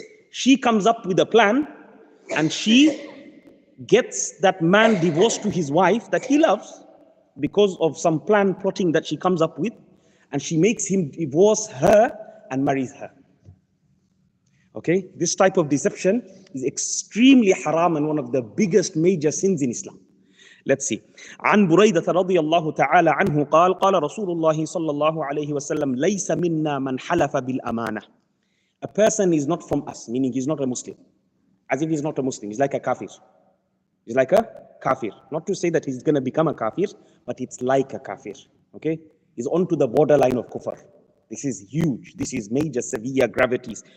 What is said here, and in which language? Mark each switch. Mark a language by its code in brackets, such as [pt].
[en] She comes up with a plan and she gets that man divorced to his wife that he loves because of some plan plotting that she comes up with, and she makes him divorce her and marries her. Okay, this type of deception is extremely haram and one of the biggest major sins in Islam. Let's see. [ar] عن بريدة رضي الله تعالى عنه قال قال رسول الله صلى الله عليه وسلم ليس منا من حلف بالأمانة. [en] A person is not from us, meaning he's not a Muslim. As if he's not a Muslim, he's like a kafir. He's like a kafir. Not to say that he's going to become a kafir, but it's like a kafir. Okay? He's onto the borderline of kufr. This is huge. This is major, severe gravities.